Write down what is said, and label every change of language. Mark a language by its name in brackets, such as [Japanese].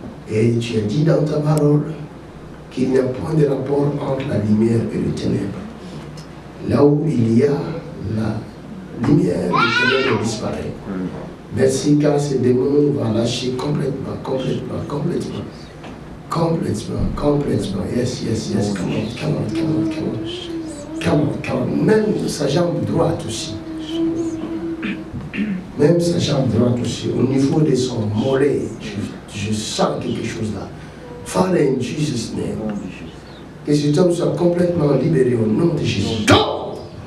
[French] Et tu as dit dans ta parole qu'il n'y a point de rapport entre la lumière et le ténèbre. Là où il y a la lumière, le ténèbre disparaît. Merci car ce démon va lâcher complètement, complètement, complètement. Complètement, complètement. [English] Yes, yes, yes. Come on, come on, come on, come on. Come on, come on. [French] Même sa jambe droite aussi. Même sa jambe droite aussi. Au niveau de son mollet, je sens quelque chose là. [English] Father, in Jesus' name. [French] Que cet homme soit complètement libéré au nom de Jésus. [English] Go!